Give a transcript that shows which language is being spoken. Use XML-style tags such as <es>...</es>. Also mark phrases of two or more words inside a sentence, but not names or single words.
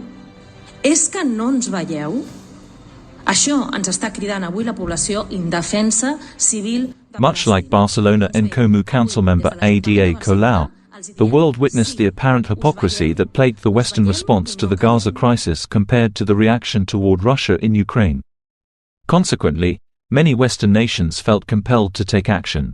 <ca>És que no ens veieu? Això ens està cridant avui la població indefensa, civil...</ca> <en>Much like Barcelona Nkomu Council member Ada Colau, the world witnessed the apparent hypocrisy that plagued the Western response to the Gaza crisis compared to the reaction toward Russia in Ukraine. Consequently, many Western nations felt compelled to take action.</en>